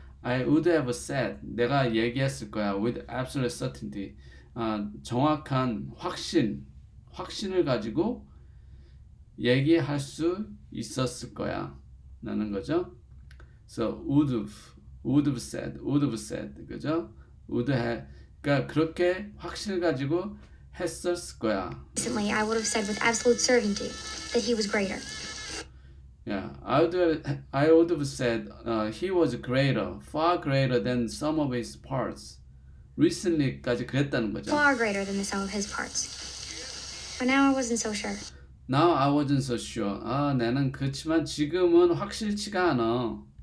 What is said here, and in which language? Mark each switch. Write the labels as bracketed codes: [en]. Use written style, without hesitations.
[en] I would have said [ko] 내가 얘기했을 거야 [en] with absolute certainty. [ko] 정확한 확신을 가지고 얘기할 수 있었을 거야 라는 거죠. [en] So would have said 그죠? would have [ko] 그러니까 그렇게 확신을 가지고 했었을 거야. [en] Recently, I would have said with absolute certainty that he was greater. Yeah, I would have said he was greater, far greater than some of his parts. [ko] Recently까지 그랬다는 거죠. [en] Far greater than the sum of his parts. But now I wasn't so sure. Now I wasn't so sure. [ko] 나는 그렇지만 지금은 확실치가 않아.